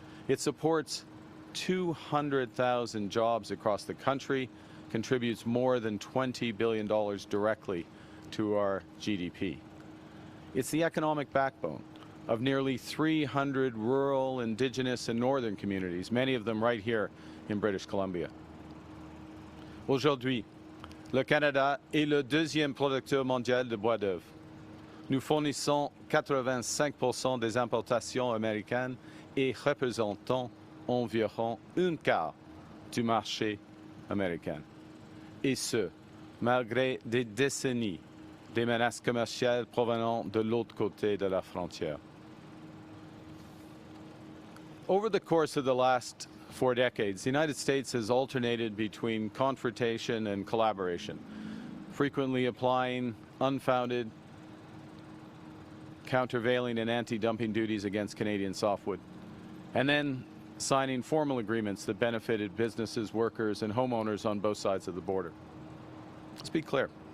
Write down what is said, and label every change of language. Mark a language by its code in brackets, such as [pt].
[en] It supports 200,000 jobs across the country, contributes more than $20 billion directly to our GDP. It's the economic backbone of nearly 300 rural, Indigenous, and northern communities, many of them right here in British Columbia. [fr] Aujourd'hui, le Canada est le deuxième producteur mondial de bois d'œuvre. Nous fournissons 85% des importations américaines et représentons environ un quart du marché américain. Et ce, malgré des décennies des menaces commerciales provenant de l'autre côté de la frontière. [en] Over the course of the last for decades, the United States has alternated between confrontation and collaboration, frequently applying unfounded, countervailing and anti-dumping duties against Canadian softwood, and then signing formal agreements that benefited businesses, workers, and homeowners on both sides of the border. Let's be clear.